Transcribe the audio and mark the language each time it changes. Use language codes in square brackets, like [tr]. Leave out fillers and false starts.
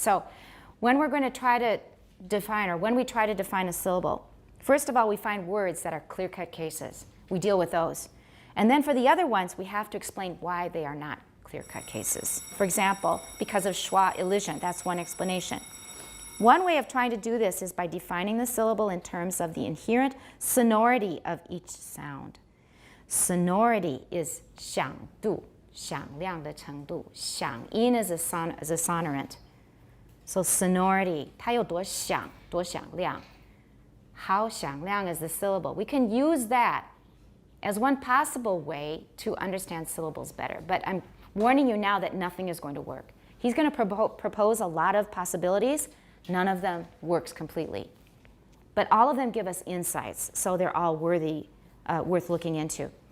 [en] So when we're going to try to define, or when we try to define a syllable, first of all, we find words that are clear-cut cases. We deal with those. And then for the other ones, we have to explain why they are not clear-cut cases. For example, because of schwa elision, that's one explanation. One way of trying to do this is by defining the syllable in terms of the inherent sonority of each sound. Sonority is [zh] 响度,响亮的程度. [en] 响音 is a sonorant. So sonority, [zh] 它有多响,多响亮. [en] How 响亮 is the syllable. We can use that as one possible way to understand syllables better. But I'm warning you now that nothing is going to work. He's going to propose a lot of possibilities. None of them works completely. But all of them give us insights, so they're all worth looking into.